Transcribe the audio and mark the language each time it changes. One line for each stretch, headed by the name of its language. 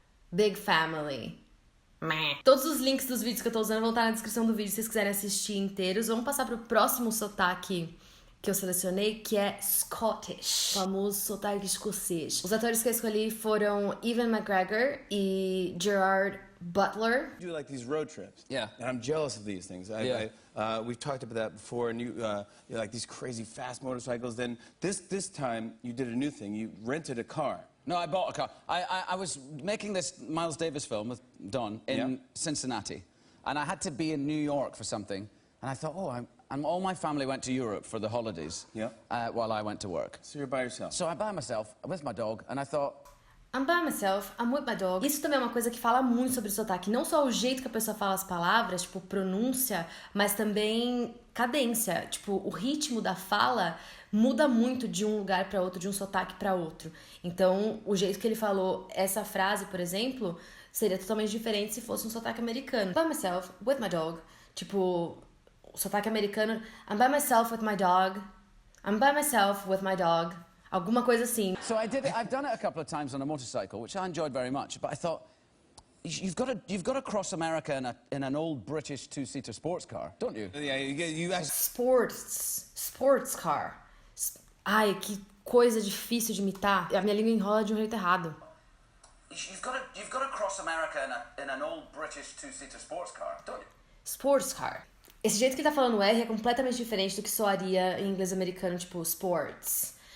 English: Big family. Meh.
Portuguese: Todos os links dos vídeos que eu tô usando vão estar na descrição do vídeo se vocês quiserem assistir inteiros. Vamos passar pro próximo sotaque que eu selecionei, que é Scottish, o famoso sotaque escocês. Os atores que eu escolhi foram Ewan McGregor e Gerard Butler.
English: Do like these road trips. Yeah. And I'm jealous of these things. We've talked about that before, and you like these crazy fast motorcycles. Then this time you did a new thing. You rented a car. No, I bought a car. I was making this Miles Davis film with Don in Cincinnati, and I had to be in New York for something. And I thought, and all my family went to Europe for the holidays while I went to work. So you're by yourself. So I'm by myself with my dog, and I thought, I'm by myself, I'm with my dog.
Portuguese: Isso também é uma coisa que fala muito sobre o sotaque. Não só o jeito que a pessoa fala as palavras, tipo, pronúncia, mas também cadência. Tipo, o ritmo da fala muda muito de um lugar pra outro, de um sotaque pra outro. Então, o jeito que ele falou essa frase, por exemplo, seria totalmente diferente se fosse um sotaque americano.
English: By myself, with my dog.
Portuguese: Tipo, o sotaque americano,
English: I'm by myself with my dog. I'm by myself with my dog.
Portuguese: Alguma coisa assim.
English: So I've done it a couple of times on a motorcycle, which I enjoyed very much, but I thought, you've got to cross America in an old British two-seater sports car, don't you? Yeah, you actually... Sports car.
Portuguese: Ai, que coisa difícil de imitar. A minha língua enrola de um jeito errado.
English: You've got to cross America in an old British two-seater sports car, don't you? Sports car.
Portuguese: Esse jeito que ele tá falando R é completamente diferente do que soaria em inglês americano, tipo sports.